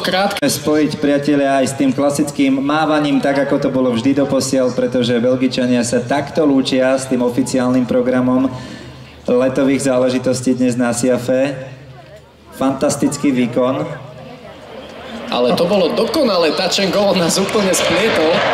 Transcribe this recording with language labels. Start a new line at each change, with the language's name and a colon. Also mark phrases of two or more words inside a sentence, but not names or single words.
Slovak: spojiť, priatelia, aj s tým klasickým mávaním, tak ako to bolo vždy doposiaľ, pretože Belgičania sa takto lúčia s tým oficiálnym programom letových záležitostí dnes na SIAFe. Fantastický výkon. Ale to bolo dokonalé,
English: touch and go,
Slovak: on nás úplne splietol.